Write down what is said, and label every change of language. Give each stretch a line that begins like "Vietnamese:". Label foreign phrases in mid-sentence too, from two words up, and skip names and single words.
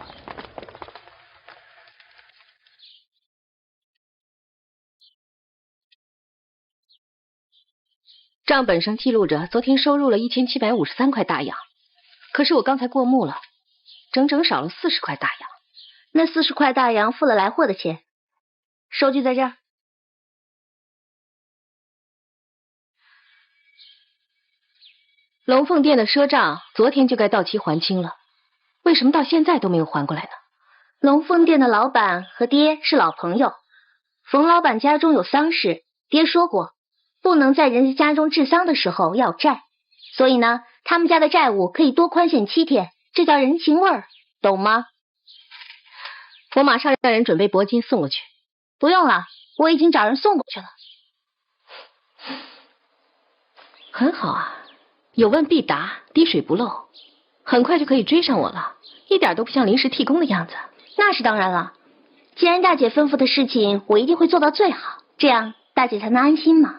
Chinese: 账本上记錄着昨天收入了1753塊大洋，可是我剛才過目了，整整少了40塊大洋。那40塊大洋付了來貨的錢，收據在這兒。龍鳳店的賒賬昨天就該到期還清了，為什麼到現在都沒有還過來呢？龍鳳店的老闆和爹是老朋友，馮老闆家中有喪事，爹說過不能在人家家中治喪的時候要債，所以呢，他們家的債務可以多寬限7天，這叫人情味兒，懂嗎？我馬上讓人準備鉑金送過去。不用了，我已經找人送過去了。很好啊，有問必答，滴水不漏，很快就可以追上我了，一點都不像臨時替工的樣子。那是當然了，既然大姐吩咐的事情，我一定會做到最好，這樣大姐才能安心嘛。